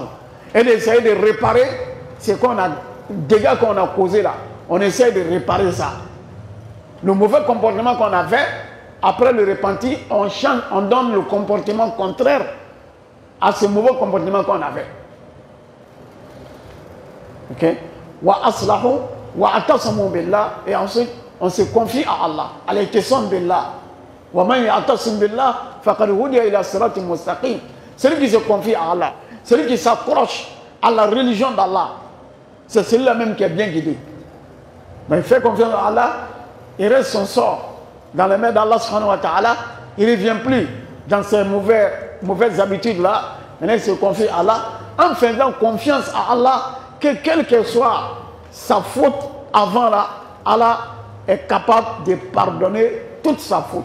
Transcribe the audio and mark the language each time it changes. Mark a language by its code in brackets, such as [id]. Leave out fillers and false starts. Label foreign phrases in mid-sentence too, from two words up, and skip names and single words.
[fr] Et d'essayer de réparer ce qu'on a, dégâts qu'on a causés là. On essaie de réparer ça. Le mauvais comportement qu'on avait, après le repenti, on change, on donne le comportement contraire à ce mauvais comportement qu'on avait. [ar] Ok? وأصلحوا واعتصموا بالله, [fr] et ensuite on se confie à Allah. [ar] الاعتصام بالله. ومن يعتصم بالله فقد هدي إلى صراط مستقيم. [fr] Celui qui se confie à Allah, celui qui s'accroche à la religion d'Allah, c'est celui-là même qui est bien guidé. Mais il fait confiance à Allah, il reste son sort dans les mains d'Allah [ar] سبحانه وتعالى, [fr] il ne vient plus dans ces mauvaises habitudes-là, maintenant il se confie à Allah, en faisant confiance à Allah, que quelle que soit sa faute avant là, Allah est capable de pardonner toute sa faute.